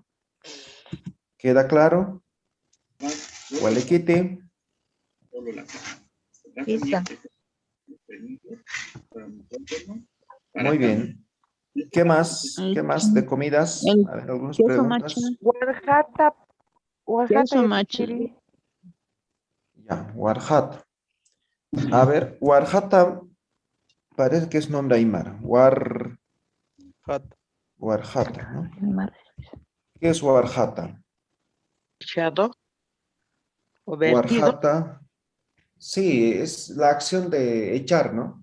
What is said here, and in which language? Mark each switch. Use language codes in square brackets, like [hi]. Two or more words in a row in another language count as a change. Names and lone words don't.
[es] ¿Queda claro? Gualequite. Listo. Muy bien. ¿Qué más? ¿Qué más de comidas? El A ver, algunas queso macha. preguntas. Oaxaca, Oaxaca Queso y macha. Piri. Ya, Warjat. A ver, Warjata parece que es nombre aymara. Hat. Warjata, ¿no? ¿Qué es Warjata? Echado o vertido. Warjata, sí, es la acción de echar, ¿no?